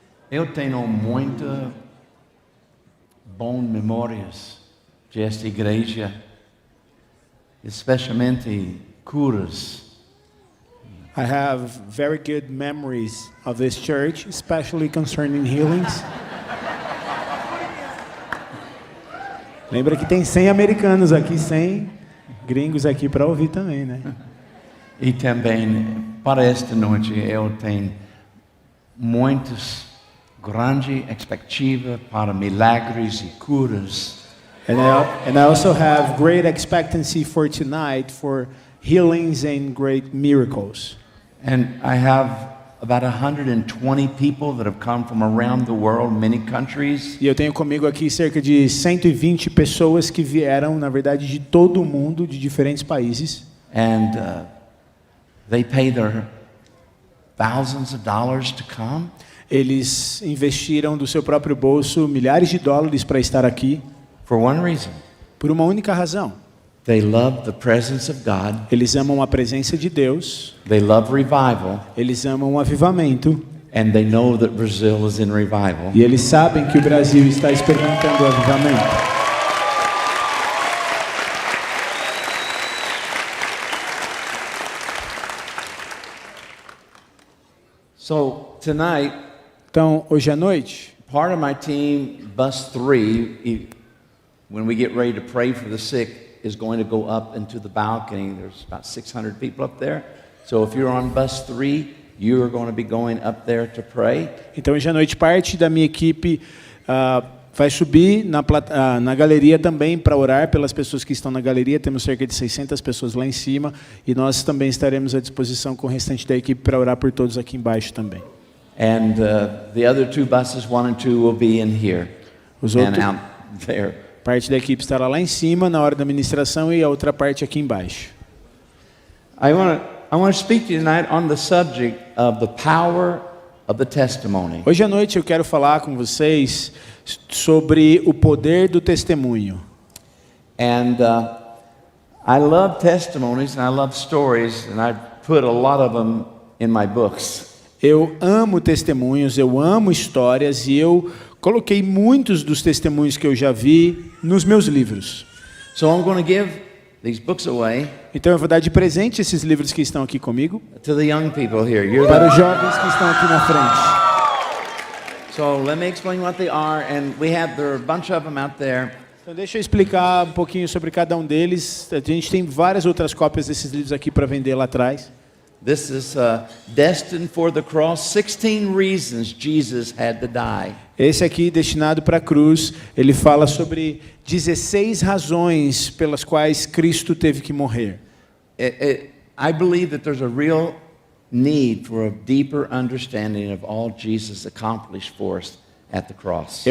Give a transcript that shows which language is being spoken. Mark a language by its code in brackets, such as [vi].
[pt] Eu tenho muitas boas memórias desta igreja, especialmente curas. [en] I have very good memories of this church, especially concerning healings. [pt] Lembra que tem 100 americanos aqui, 100 gringos aqui para ouvir também, né? E também, para esta noite, eu tenho muitas grandes expectativas para milagres e curas. [en] And I also have great expectancy for tonight for healings and great miracles. And I have about 120 people that have come from around the world, many countries. [pt] E eu tenho comigo aqui cerca de 120 pessoas que vieram, na verdade, de todo o mundo, de diferentes países. [en] And they pay their thousands of dollars to come. [pt] Eles investiram do seu próprio bolso milhares de dólares para estar aqui. [en] For one reason. [pt] Por uma única razão. [en] They love the presence of God. [pt] Eles amam a presença de Deus. [en] They love revival. [pt] Eles amam o avivamento. [en] And they know that Brazil is in revival. [pt] E eles sabem que o Brasil está experimentando o avivamento. [en] So tonight, [pt] então hoje à noite, [en] part of my team, bus 3, when we get ready to pray for the sick, is going to go up into the balcony. There's about 600 people up there. So if you're on bus 3, you are going to be going up there to pray. [pt] Então hoje à noite parte da minha equipe vai subir na galeria também para orar pelas pessoas que estão na galeria. Temos cerca de 600 pessoas lá em cima e nós também estaremos à disposição com o restante da equipe para orar por todos aqui embaixo também. [en] And the other 2 buses, 1 and 2, will be in here and out there. [pt] Parte da equipe estará lá em cima na hora da ministração e a outra parte aqui embaixo. [en] I want to speak to you tonight on the subject of the power of the testimony. [pt] Hoje à noite eu quero falar com vocês sobre o poder do testemunho. [en] And I love testimonies and I love stories and I've put a lot of them in my books. [pt] Eu amo testemunhos, eu amo histórias e eu coloquei muitos dos testemunhos que eu já vi nos meus livros. [en] So I'm going to give these books away. [pt] Então eu vou dar de presente esses livros que estão aqui comigo [en] to the young people here. [pt] Para os jovens que estão aqui na frente. [en] So let me explain what they are, and there are a bunch of them out there. [pt] Então deixa eu explicar um pouquinho sobre cada um deles. A gente tem várias outras cópias desses livros aqui para vender lá atrás. [en] This is Destined for the Cross, 16 Reasons Jesus Had to Die. [pt] Esse aqui, Destinado para a Cruz, ele fala sobre 16 razões pelas quais Cristo teve que morrer. [en] I believe that there's a real need for a deeper understanding of all Jesus accomplished for us at the cross.